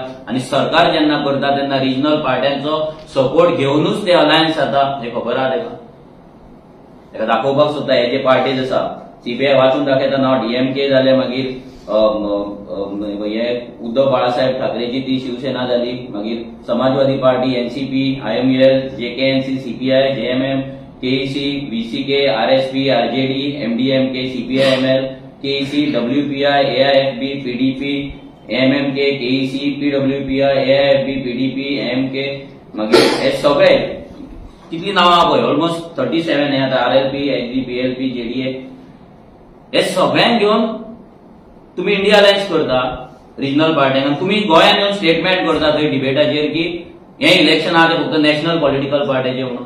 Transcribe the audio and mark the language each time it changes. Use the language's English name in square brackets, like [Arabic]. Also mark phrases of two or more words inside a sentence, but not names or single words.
[Konkani] आनी सरकार जेन्ना करता तेन्ना रिजनल पार्ट्यांचो सपोर्ट घेवनूच ते अलायन्स जाता हे खबर आहा तेका. तेका दाखोवपाक सोदता हे जे पार्टीज आसा CPI वाचून दाखयता नांव DMK जाले मागीर हे उद्धव बाळासाहेब ठाकरेची ती शिवसेना जाली. मागीर समाजवादी पार्टी NCP IML JKNC CPI JMM KEC VCK RSP RJD MDMK CPIML KEC WPI AIFB PDP MMK KEC PWPI AIFB PDP MK मागीर हे सगळे कितली नावां पळय ऑलमोस्ट 37 हे आता RLP HB PLP JDA हे सगळ्यांक घेवन तुम्ही इंडिया अलायन्स करता रिजनल पार्ट्यांक. तुम्ही गोंयांत येवन स्टेटमेंट करता थंय डिबेटाचेर की हे इलेक्शन आहा ते फक्त [English] national political [Konkani] पार्टीचे म्हणून.